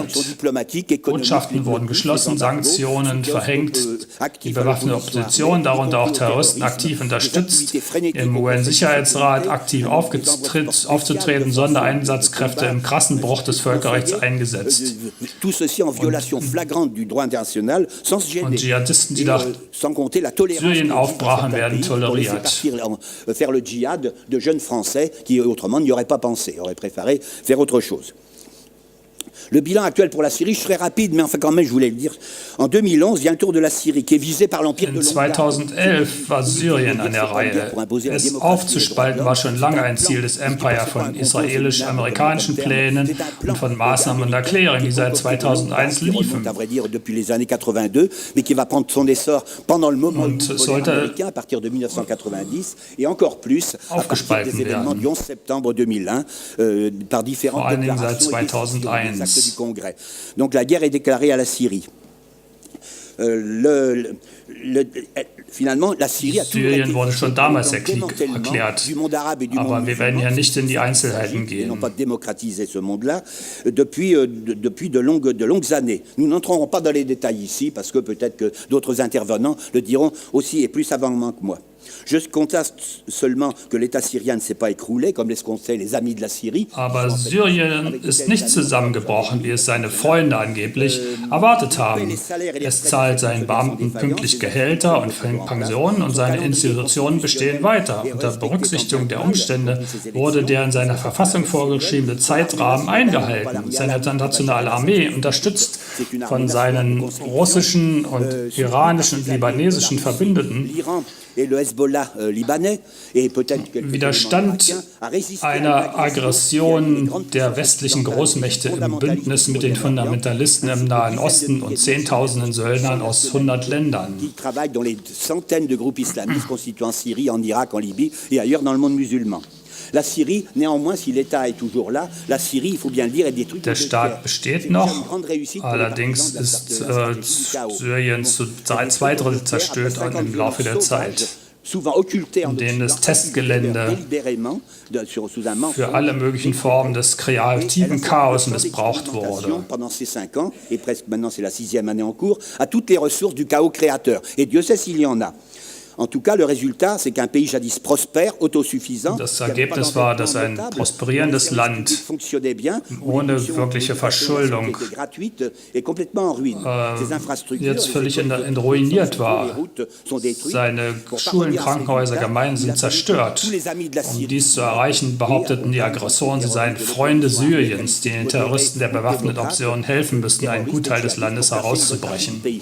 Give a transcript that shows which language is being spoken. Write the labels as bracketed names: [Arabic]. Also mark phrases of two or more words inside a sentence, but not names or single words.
[German] Botschaften wurden geschlossen, Sanktionen verhängt, die bewaffnete Opposition, darunter auch Terroristen, aktiv unterstützt, im UN-Sicherheitsrat aktiv aufzutreten, Sondereinsatzkräfte im krassen Bruch des Völkerrechts eingesetzt. Und Dschihadisten, die nach Syrien aufbrachen, werden toleriert. [French] Aurait préféré faire autre chose. Le bilan actuel pour la Syrie, je serai rapide, mais enfin quand même, je voulais le dire. En 2011, il y a un tour de la Syrie qui est visé par l'Empire de [German] 2011 war Syrien an der Reihe. Es aufzuspalten war schon lange ein Ziel des Empire von israelisch-amerikanischen Plänen und von Maßnahmen und Erklärungen, die seit 2001 liefen. Und es sollte aufgespalten werden. Vor allen Dingen seit 2001. [French] Du Congrès. Donc la guerre est déclarée à la Syrie. [German] Syrien wurde schon damals der Krieg erklärt, aber wir werden ja nicht in die Einzelheiten gehen. [French] Depuis de longues années. Nous n'entrerons pas dans les détails ici, parce que peut-être que d'autres intervenants le diront aussi et plus savamment que moi. Je constate seulement que l'État syrien ne s'est pas écroulé, comme l'escomptaient les amis de la Syrie. [German] Aber Syrien ist nicht zusammengebrochen, wie es seine Freunde angeblich erwartet haben. Es zahlt seinen Beamten pünktlich Gehälter und Pensionen und seine Institutionen bestehen weiter. Unter Berücksichtigung der Umstände wurde der in seiner Verfassung vorgeschriebene Zeitrahmen eingehalten. Seine nationale Armee, unterstützt von seinen russischen und iranischen und libanesischen Verbündeten, widerstand einer Aggression der westlichen Großmächte im Bündnis mit den Fundamentalisten im Nahen Osten und Zehntausenden Söldnern aus 100 Ländern. [French] La Syrie, néanmoins, si l'État est toujours là, la Syrie, il faut bien le dire, est détruite. [German] Der Staat besteht noch, allerdings ist Syrien zu 2/3 zerstört im Laufe der Zeit, in denen das Testgelände für alle möglichen Formen des kreativen Chaos missbraucht wurde. [French] Pendant ces 5 ans, et presque maintenant c'est la 6e année en cours, à toutes les ressources du chaos créateur. Et Dieu sait s'il y en a. En tout cas, le résultat, c'est qu'un pays jadis prospère, autosuffisant, [German] das Ergebnis war, dass ein prosperierendes Land ohne wirkliche Verschuldung jetzt völlig ruiniert war. Seine Schulen, Krankenhäuser, Gemeinden sind zerstört. Um dies zu erreichen, behaupteten die Aggressoren, sie seien Freunde Syriens, die den Terroristen der bewaffneten Opposition helfen müssten, einen Gutteil des Landes herauszubrechen.